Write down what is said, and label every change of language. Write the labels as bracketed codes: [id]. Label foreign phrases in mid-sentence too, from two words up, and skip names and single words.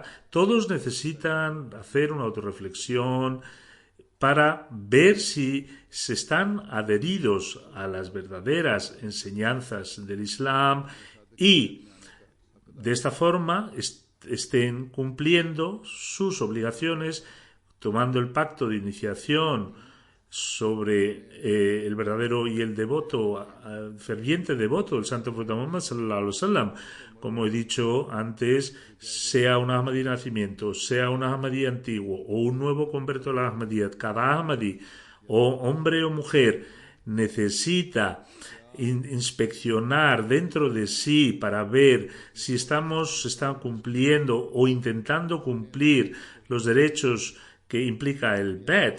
[es] Todos necesitan hacer una autorreflexión para ver si se están adheridos a las verdaderas enseñanzas del Islam y de esta forma estén cumpliendo sus obligaciones, tomando el pacto de iniciación sobre el verdadero y el devoto, ferviente devoto del Santo Profeta Muhammad [ar] صلى الله عليه وسلم. [es] Como he dicho antes, sea un Ahmadí de nacimiento, sea un Ahmadí antiguo o un nuevo converto a la Ahmadiyyat, cada Ahmadí, o hombre o mujer, necesita inspeccionar dentro de sí para ver si se están cumpliendo o intentando cumplir los derechos que implica el Bet.